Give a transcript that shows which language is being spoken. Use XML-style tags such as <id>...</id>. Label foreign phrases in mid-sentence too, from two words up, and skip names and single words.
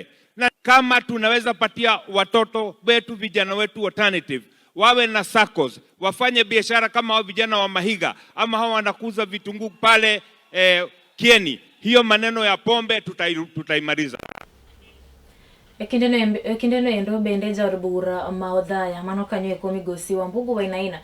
<sw>Na kama tunaweza patia watoto wetu, vijana wetu alternative, wawe na SACCOS, wafanye biashara kama hao vijana wa Mahiga ama hao wanakuza vitunguu pale Kieni, hiyo maneno ya pombe tutaimaliza.</sw> <luo>Ekindeno endo bende jaod bura ma Odhaya mano kanyo eko migosi Wambugu Wainaina</luo>